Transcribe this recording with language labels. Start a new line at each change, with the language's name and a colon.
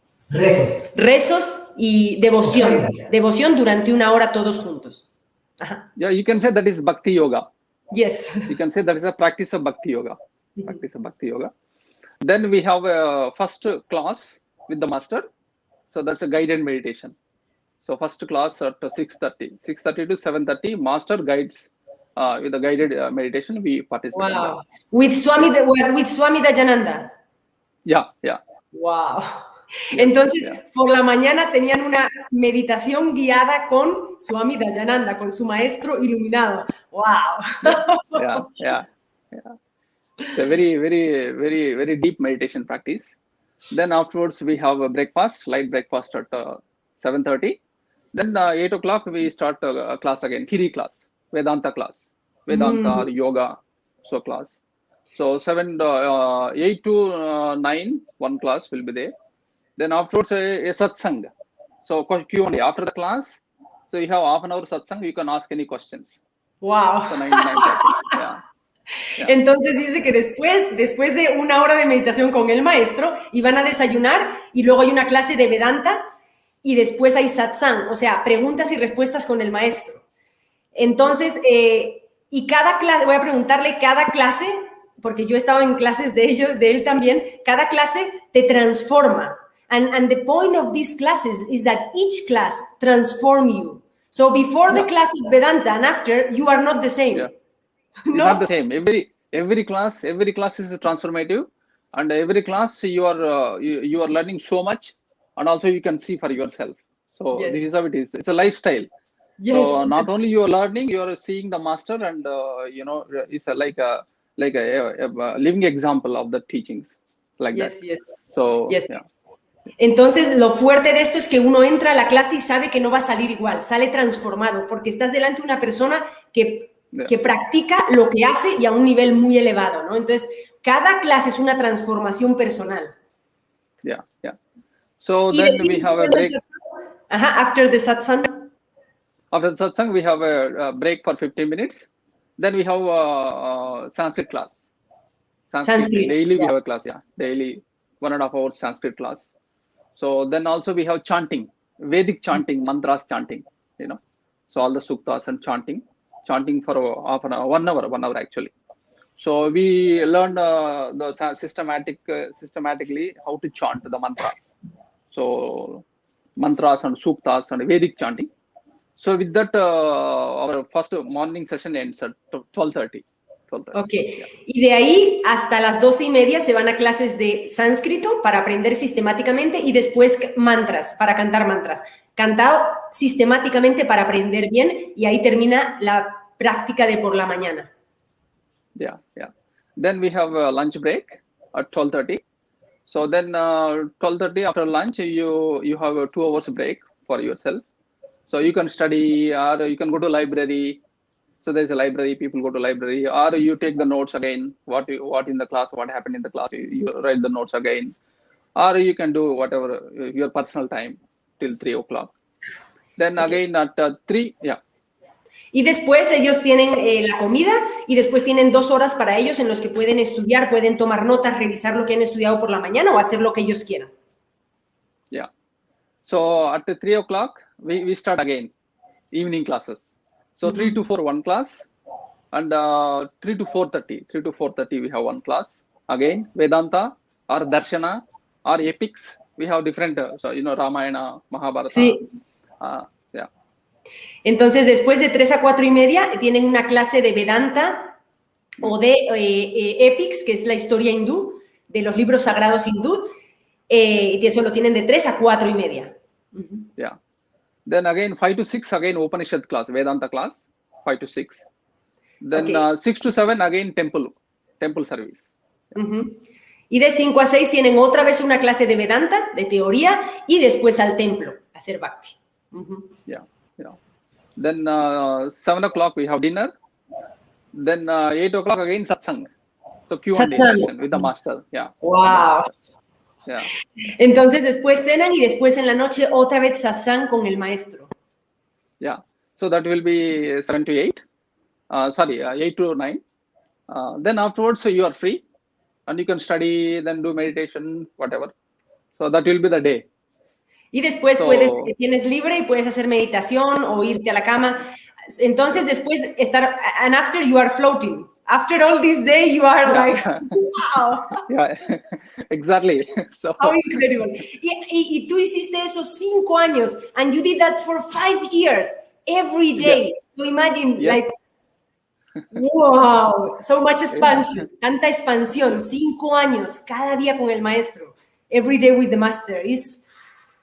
Spanish: Rezos y devoción. Devoción durante una hora todos juntos. Ajá.
English: Yeah, you can say that is bhakti yoga. Yes. You can say that is a practice of bhakti yoga. Practice of bhakti yoga. Then we have a first class with the master. So that's a guided meditation. So first class at 6:30. 6:30 to 7:30, master guides with the guided meditation. We participate. Wow. With Swami Dayananda. Yeah. Wow.
Spanish: Entonces, por la mañana tenían una meditación guiada con Swami Dayananda, con su maestro iluminado.
English: Wow. Yeah. It's a very deep meditation practice. Then afterwards we have a breakfast, light breakfast at 7:30. Then 8 o'clock we start a class again, theory class, Vedanta class, Vedanta or yoga, so class. So 8 to 9, one class will be there. Then afterwards a satsang. So Q&A after the class. So you have half an hour satsang. You can ask any questions. Wow. So 9:30. Yeah.
Spanish: Entonces dice que después de una hora de meditación con el maestro, iban a desayunar y luego hay una clase de Vedanta y después hay satsang, o sea, preguntas y respuestas con el maestro. Entonces, y cada clase, voy a preguntarle cada clase, porque yo estaba en clases de él también, cada clase te transforma.
English: And the point of these classes is that each class transforms you. So before the class of Vedanta and after, you are not the same. Yeah. No? Not the same. Every class is transformative, and every class you are learning so much, and also you can see for yourself. So this is how it is. It's a lifestyle. Yes. So not only you are learning, you are seeing the master, and it's like a living example of the teachings like that. Yes. So yes. yeah.
Spanish: Entonces, lo fuerte de esto es que uno entra a la clase y sabe que no va a salir igual, sale transformado, porque estás delante de una persona que practica lo que hace y a un nivel muy elevado, ¿no? Entonces, cada clase es una transformación personal.
English: Yeah. So then we have a break. After the satsang. After the satsang, we have a break for 15 minutes. Then we have a Sanskrit class. Sanskrit. Daily we have a class, daily 1.5 hours Sanskrit class. So then also we have chanting, Vedic chanting, mantras chanting, So all the suktas and chanting for half an hour, 1 hour actually. So we learned systematically how to chant the mantras. So mantras and suktas and Vedic chanting. So with that, our first morning session ends at 12:30.
Spanish: Ok, y de ahí hasta las 12:30 se van a clases de sánscrito para aprender sistemáticamente y después mantras, para cantar mantras. Cantado sistemáticamente para aprender bien y ahí termina la práctica de por la mañana.
English: Yeah. Then we have a lunch break at 12:30. So then 12:30 after lunch, you have a 2 hours break for yourself. So you can study or you can go to library. So there's a library, people go to library, or you take the notes again, what in the class, what happened in the class, you write the notes again, or you can do whatever, your personal time till 3 o'clock. Then again at 3,
Spanish: Y después ellos tienen la comida y después tienen 2 horas para ellos en los que pueden estudiar, pueden tomar notas, revisar lo que han estudiado por la mañana o hacer lo que ellos quieran.
English: Yeah. So at 3 o'clock, we start again, evening classes. So 3 to 4, one class, and 3 to 4:30 we have one class. Again, Vedanta or Darshana or epics. We have different, Ramayana, Mahabharata.
Spanish: Sí. Entonces, después de 3 a 4:30 tienen una clase de Vedanta o de epics, que es la historia hindú, de los libros sagrados hindú, y eso lo tienen de 3 a 4:30.
English: Yeah. Then again 5 to 6 again Upanishad class, Vedanta class, 5 to 6. Then 6 to 7 again temple service.
Spanish: Y de 5 a 6 tienen otra vez una clase de Vedanta, de teoría, y después al templo, a hacer bhakti.
English: Yeah. Then 7 o'clock we have dinner. Then 8 o'clock again satsang. So Q&A session with the master. Yeah. Wow. Yeah.
Spanish: Entonces después cenan y después en la noche otra vez satsang con el maestro.
English: Yeah. So that will be 7 to 8. 8 to 9. Then afterwards, so you are free and you can study, then do meditation, whatever. So that will be the day.
Spanish: Y después tienes libre y puedes hacer meditación o irte a la cama. Entonces después
English: and after you are floating. After all this day, you are like, wow. Yeah, exactly. So, how incredible.
Spanish: Y tú hiciste eso 5 años,
English: and you did that for 5 years, every day. Yeah. So imagine, like, wow, so much expansion,
Spanish: tanta expansión, 5 años, cada día con el maestro,
English: every day with the master is.